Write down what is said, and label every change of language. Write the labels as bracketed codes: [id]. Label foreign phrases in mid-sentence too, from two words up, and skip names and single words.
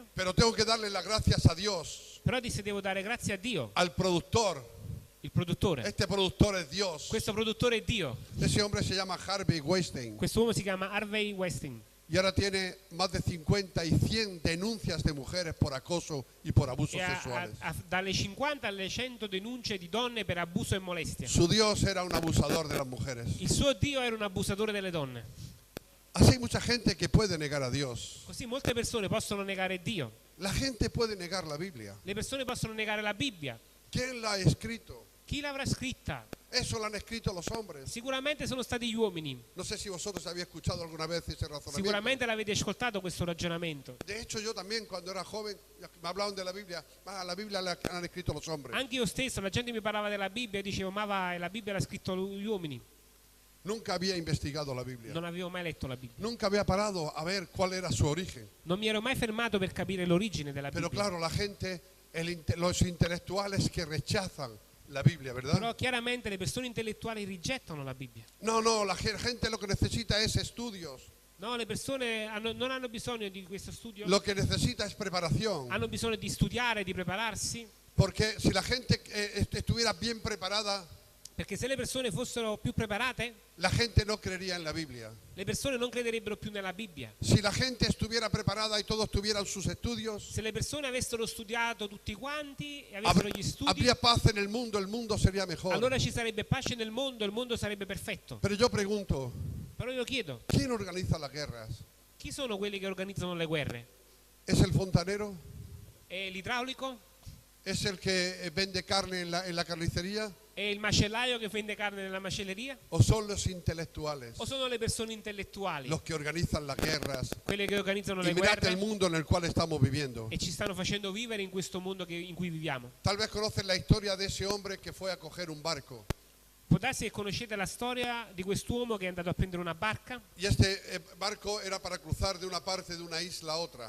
[es] Pero tengo que darle las gracias a Dios, [it] Però disse: devo dare grazie a Dio, [es] al productor. [it] il produttore. [es] Este productor es Dios. [it] Questo produttore è Dio. [es] Ese hombre se llama Harvey Weinstein [it] Questo uomo si chiama Harvey Weinstein [es] y ahora tiene más de 50 y 100 denuncias de mujeres por acoso y por abusos [it] e [es] sexuales. [it] ha dalle 50 alle 100 denunce di donne per abuso e molestia. [es] Su Dios era un abusador de las mujeres. [it] Il suo Dio era un abusadore delle donne. [es] Así hay mucha gente que puede negar a Dios. [it] Così molte persone possono negare Dio. [es] La gente puede negar la Biblia. [it] Le persone possono negare la Bibbia. [es] ¿Quién la ha escrito? [it] Chi l'avrà scritta? [es] Eso lo han escrito los hombres. [it] Sicuramente sono stati gli uomini. [es] No sé si vosotros habéis escuchado alguna vez ese razonamiento. [it] Sicuramente l'avete ascoltato questo ragionamento. [es] De hecho, yo también cuando era joven me hablaban de la Biblia la han escrito los hombres. [it] Anche io stesso, la gente mi parlava della Bibbia e dicevo: ma va, la Bibbia l'ha scritto gli uomini. [es] Nunca había investigado la Biblia. [it] Non avevo mai letto la Bibbia. [es] Nunca había parado a ver cuál era su origen. [it] Non mi ero mai fermato per capire l'origine della [es] Pero [it] Bibbia. [es] claro, la gente, los intelectuales que rechazan la Biblia, ¿verdad? [it] Però chiaramente le persone intellettuali rigettano la Bibbia. [es] No, la gente lo que necesita es estudios. [it] No, le persone non hanno bisogno di questo studio, [es] Lo que necesita es preparación. [it] hanno bisogno di studiare, di prepararsi, [es] Porque si la gente estuviera bien preparada, [it] perché se le persone fossero più preparate, [es] la gente no creería en la Biblia. [it] le persone non crederebbero più nella Bibbia. [es] Si la gente estuviera preparada y todos tuvieran sus estudios, [it] Se le persone avessero studiato tutti quanti e avessero gli studi, [es] habría paz en el mundo sería mejor. [it] allora ci sarebbe pace nel mondo, il mondo sarebbe perfetto. [es] Pero yo pregunto, [it] Però io chiedo: [es] ¿quién organiza las guerras? [it] chi sono quelli che organizzano le guerre? [es] ¿Es el fontanero? [it] È l'idraulico? [es] ¿Es el que vende carne en la carnicería? [it] È il macellaio che vende carne nella macelleria? [es] ¿O son los intelectuales [it] O sono le persone intellettuali, [es] los que organizan las guerras? [it] quelle che organizzano [es] Y [it] le [es] mirad [it] guerre [es] el mundo en el cual estamos viviendo. [it] e ci stanno facendo vivere in questo mondo in cui viviamo? [es] Tal vez conocen la historia de ese hombre que fue a coger un barco. [it] Può darsi che conoscete la storia di quest'uomo che è andato a prendere una barca [es] Y este barco era para cruzar de una parte de una isla a otra.